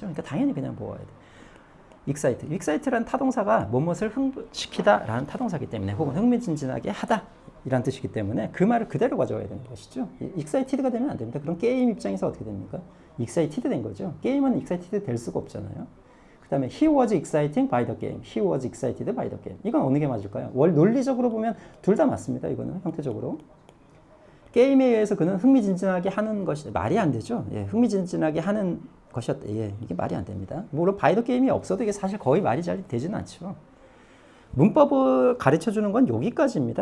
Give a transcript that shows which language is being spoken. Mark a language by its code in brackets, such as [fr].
[ko] 그러니까 당연히 그냥 보호해야 돼. [en] excite. [ko] excite라는 타동사가 무엇을 흥시키다라는 타동사이기 때문에 혹은 흥미진진하게 하다 이란 뜻이기 때문에 그 말을 그대로 가져와야 되는 것이죠. excited가 되면 안 됩니다. 그럼 게임 입장에서 어떻게 됩니까? excited 된 거죠. 게임은 excited 될 수가 없잖아요. [en] 그 다음에 he was exciting by the game. he was excited by the game. [ko] 이건 어느 게 맞을까요? 논리적으로 보면 둘 다 맞습니다. 이거는 형태적으로. 게임에 의해서 그는 흥미진진하게 하는 것이 말이 안 되죠. 예, 흥미진진하게 하는 것이었다. 예, 이게 말이 안 됩니다. 물론 [en] by the game [ko] 이 없어도 이게 사실 거의 말이 잘 되지는 않죠. 문법을 가르쳐주는 건 여기까지입니다.